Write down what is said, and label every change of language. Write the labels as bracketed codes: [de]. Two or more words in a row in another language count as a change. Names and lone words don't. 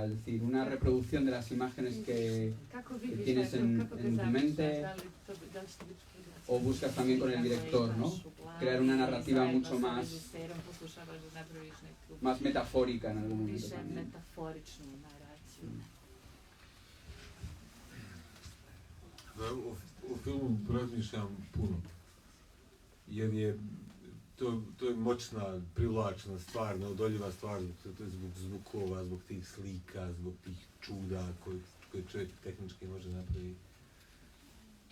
[es] Es decir, una reproducción de las imágenes que tienes en tu mente, o buscas también con el director, ¿no? Crear una narrativa mucho más metafórica en algún momento también. [bs] O filmu razmišljam puno, jer je to je moćna, privlačna stvar, neodoljiva stvar, zbog zvukova, zbog tih slika, zbog tih čuda koje čovjek tehnički može napraviti.